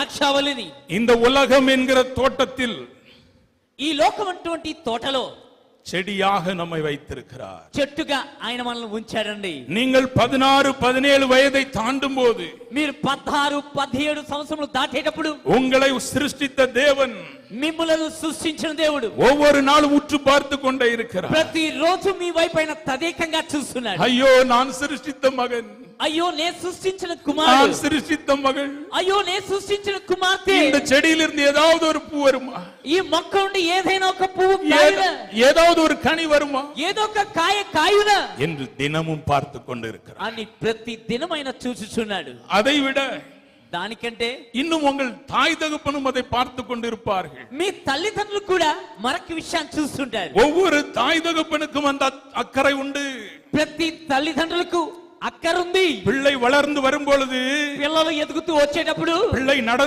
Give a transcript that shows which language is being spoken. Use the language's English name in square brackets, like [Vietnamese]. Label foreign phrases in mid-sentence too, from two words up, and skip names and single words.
[Telugu] ద్రాక్షావళిని [Tamil] இந்த உலகம் என்கிற தோட்டத்தில் [Telugu] ఈ లోకం అటువంటి తోటలో [Tamil] செடியாக நம்மை வைத்திருக்கிறார். [Telugu] చెట్టుగా ఆయన మనల్ని ఉంచాడండి. [Tamil] நீங்கள் 16 17 வயதை தாண்டும் போது, [Telugu] మీరు 16 17 సంవత్సరములు దాటేటప్పుడు [Tamil] உங்களை சிருஷ்டித்த தேவன் [Telugu] మిమ్ములను సృష్టించిన దేవుడు [Tamil] ஒவ்வொரு நாளும் உற்று பார்த்து கொண்டே இருக்கிறார். [Telugu] ప్రతి రోజు మీ వైపైన తదేకంగా చూస్తున్నాడు. [Tamil] ஐயோ நான் சிருஷ்டித்த மகன், [Telugu] అయ్యో నేను సృష్టించిన [Tamil] நான் [Telugu] కుమారుడు, [Tamil] சிருஷ்டித்த மகள், [Telugu] అయ్యో నేను సృష్టించిన కుమార్తె, [Tamil] இந்த செடியிலிருந்து ஏதாவது ஒரு பூ வருமா, [Telugu] ఈ మొక్క నుండి ఏదైనా ఒక పువ్వు కాయునా, [Tamil] ஏதாவது ஒரு கனி வருமா, [Telugu] ఏదో ఒక కాయ కాయునా [Tamil] என்று தினமும் பார்த்து கொண்டு இருக்கிறார். [Telugu] అని ప్రతి దినమైన చూచుచున్నాడు. [Tamil] அதை விட [Telugu] దానికంటే [Tamil] இன்னும் உங்கள் தாய் தகப்பனும் அதை பார்த்து கொண்டிருப்பார்கள். [Telugu] మీ తల్లిదండ్రులు కూడా మరొక విషయాన్ని చూస్తుంటారు. [Tamil] ஒவ்வொரு தாய் தகப்பனுக்கும் அந்த அக்கறை உண்டு. [Telugu] ప్రతి తల్లిదండ్రులకు అక్కరుంది. [Tamil] பிள்ளை வளர்ந்து வரும் பொழுது, [Telugu] పిల్లలు ఎదుగుతూ వచ్చేటప్పుడు [Tamil] பிள்ளை